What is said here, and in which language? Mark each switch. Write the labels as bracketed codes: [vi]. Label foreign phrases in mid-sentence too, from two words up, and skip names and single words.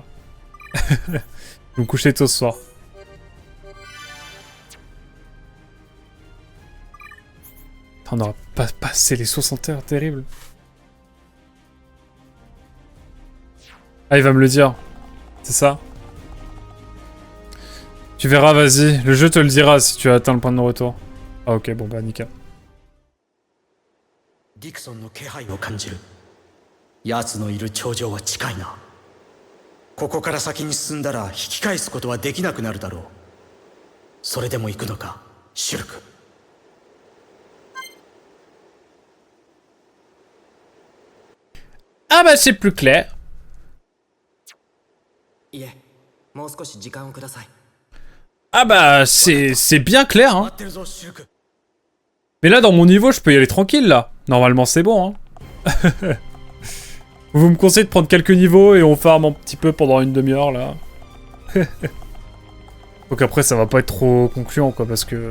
[fr] Je vais me coucher tôt ce soir. On aura pas passé les 60 heures, terrible. Ah, il va me le dire. C'est ça? Tu verras, vas-y. Le jeu te le dira si tu as atteint le point de non-retour. Ah ok, bon bah nickel. [ja] Dixon の気配を感じる。奴のいる頂上は近いな。ここから先に進んだら引き返すことはできなくなるだろう。それでも行くのか、シュルク。 [fr] Ah bah c'est plus clair. [ja] いえ、もう少し時間をください。 [fr] Ah bah c'est bien clair hein. Mais là dans mon niveau je peux y aller tranquille là. Normalement c'est bon hein. Vous me conseillez de prendre quelques niveaux et on farm un petit peu pendant une demi-heure là. Donc après ça va pas être trop concluant quoi parce que...